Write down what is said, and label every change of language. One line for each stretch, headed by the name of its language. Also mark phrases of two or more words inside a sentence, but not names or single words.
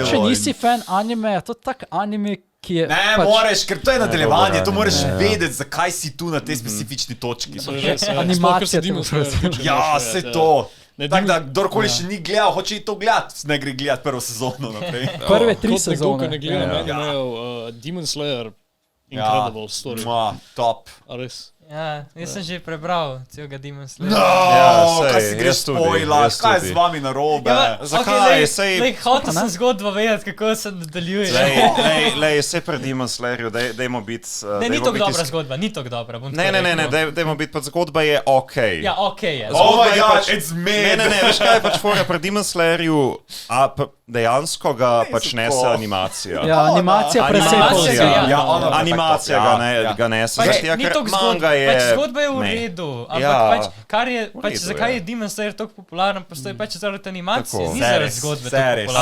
Slovenian: Če nisi fan anime, to je tak anime, ki je... Ne, moraš, ker to je nadaljevanje, to moraš vedeti, zakaj si tu na tej specifični točki. Animacija. Ja, se to. Tako da, kdorkoli še ni gledal, hoče to gledati, ne gre gledati prvo sezono naprej. Prve 3 sezone. Kot ne gledam, meni imajo Demon Slayer
English: incredible story.
Slovenian: Top. A res? Ja, jaz sem že prebral celega Demon Slayer. Kaj si greš spoilati, kaj je z vami narobe? Zakaj? Hotel sem zgodbo vedeti, kako se nadaljuje. Sej pri Demon Slayerju, dajmo biti... Ne, ni tako dobra zgodba, ni tako dobra. Ne, dajmo biti, pa zgodba je okej. Ja, okej je.
English: Oh my god, it's made!
Slovenian: Ne, veš kaj je pač fora, pri Demon Slayerju dejansko ga pač nese animacija. Ja, animacija presepla. Animacija ga nese. Ni tako zgodba. Pač zgodba je v redu, ampak zakaj je Demon Slayer tako popularen, postoji pač zaradi animacije, ni zaradi zgodbe tako popularen.